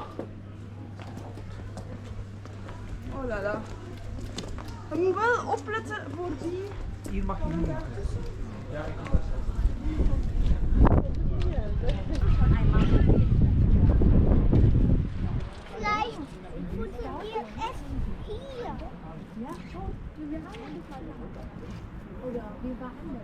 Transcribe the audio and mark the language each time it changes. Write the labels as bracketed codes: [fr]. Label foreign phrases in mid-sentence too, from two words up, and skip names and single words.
[fr] Oh la la. [nl] Je moet wel opletten voor die. Hier mag je niet. Ja, ik kan best. [de] Vielleicht futtern wir es hier. Ja, schon. Wir haben oder wir waren.